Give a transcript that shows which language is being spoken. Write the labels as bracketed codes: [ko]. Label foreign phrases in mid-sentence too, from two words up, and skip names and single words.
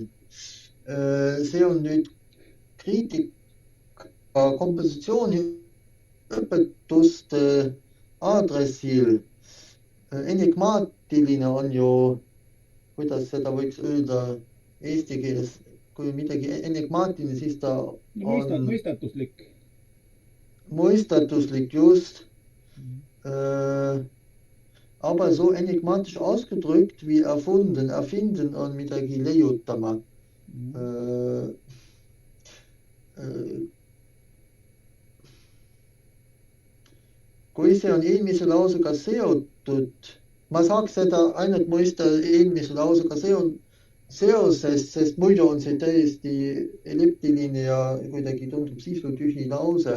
[et] See on nüüd kriitika kompositsiooni õpetuste aadressil. Enigmaatiline on ju, kuidas seda võiks öelda eesti keeles, kui midagi enigmaatiline, siis ta on mõistatuslik. Mõistatuslik, just. [de] Aber so enigmatisch ausgedrückt wie erfunden. [et] Erfinden on midagi leiutama. Kui see on eelmise lausega seotud, ma saaks seda ainult mõista eelmise lausega seoses, sest muidu on see täiesti elliptiline ja kuidagi tundub sisutühi lause.